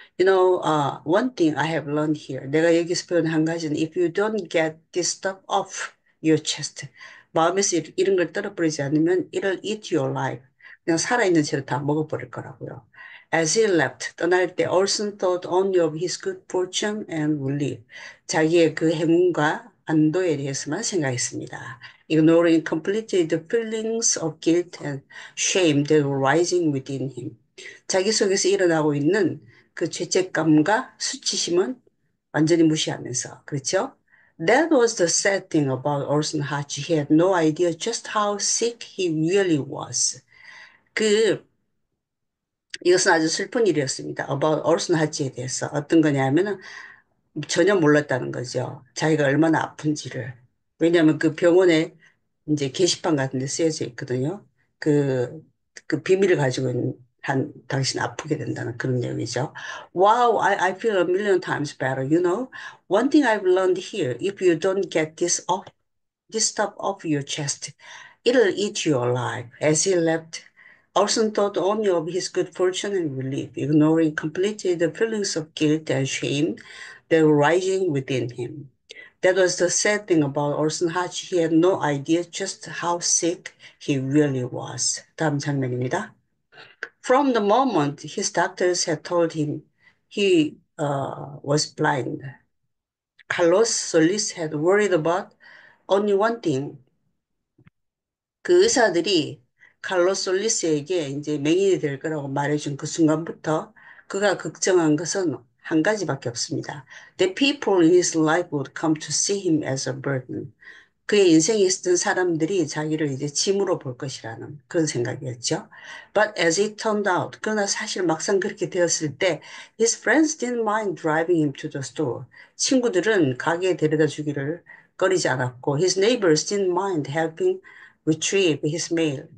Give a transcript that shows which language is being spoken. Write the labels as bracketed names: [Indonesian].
[English] You know, one thing I have learned here. [Korean] 내가 여기서 배운 한 가지는 [English] if you don't get this stuff off your chest. [Korean] 마음에서 이런 걸 떨어버리지 않으면 [English] it'll eat your life. [Korean] 그냥 살아있는 채로 다 먹어버릴 거라고요. [English] As he left, [Korean] 떠날 때 [English] Olson thought only of his good fortune and relief. [Korean] 자기의 그 행운과 안도에 대해서만 생각했습니다. [English] Ignoring completely the feelings of guilt and shame that were rising within him. [Korean] 자기 속에서 일어나고 있는 그 죄책감과 수치심은 완전히 무시하면서, 그렇죠? [English] That was the sad thing about Orson Hatch. He had no idea just how sick he really was. [Korean] 그, 이것은 아주 슬픈 일이었습니다. [English] About [Korean] Orson Hatch에 대해서. 어떤 거냐면은 전혀 몰랐다는 거죠. 자기가 얼마나 아픈지를. 왜냐하면 그 병원에 이제 게시판 같은 데 쓰여져 있거든요. 그, 그 비밀을 가지고 있는 당신 아프게 된다는 그런 내용이죠. [English] Wow, I feel a million times better. You know, one thing I've learned here, if you don't get this stuff off your chest, it'll eat you alive. As he left, Orson thought only of his good fortune and relief, ignoring completely the feelings of guilt and shame that were rising within him. That was the sad thing about Orson Hatch. He had no idea just how sick he really was. [Korean] 다음 장면입니다. [English] From the moment his doctors had told him he was blind, Carlos Solis had worried about only one thing. [Korean] 그 의사들이 칼로스 솔리스에게 이제 맹인이 될 거라고 말해준 그 순간부터 그가 걱정한 것은 한 가지밖에 없습니다. [English] The people in his life would come to see him as a burden. [Korean] 그의 인생에 있었던 사람들이 자기를 이제 짐으로 볼 것이라는 그런 생각이었죠. [English] But as it turned out, [Korean] 그러나 사실 막상 그렇게 되었을 때, [English] his friends didn't mind driving him to the store. [Korean] 친구들은 가게에 데려다 주기를 꺼리지 않았고, [English] his neighbors didn't mind helping retrieve his mail.